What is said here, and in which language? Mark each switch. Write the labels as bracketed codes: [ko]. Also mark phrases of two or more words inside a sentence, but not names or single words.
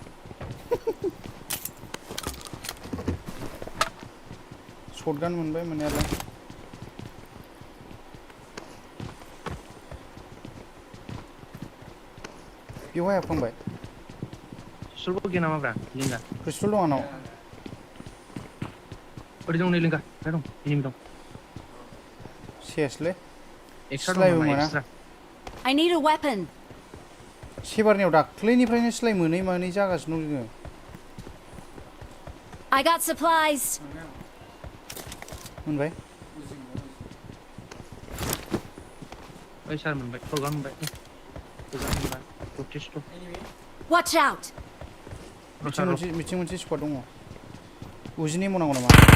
[brx] शटगान मोनबाय मोननायालाय बेवहाय हाबखांबाय पिस्तलबो गैया नामाब्रा लिंगा पिस्तल दं आंनाव ओरै दं नै लिंगा दं एनिमि दं सेसलै एक्सट्रा सिलायबो दं मोना एक्सट्रा [en] I need a weapon. [brx] सेबारनियाव दाख्लैनिफ्रायनो सिलाय मोनै जागासिनो दं जोङो [en] I got supplies. [brx] मोनबाय ओइ सार मोनबाय फरगान मोनबाय प्रटेस्ट [en] Watch out. [brx] मिथिं मोनसे स्क्वाड दङ उजिनि मनांगौ नामा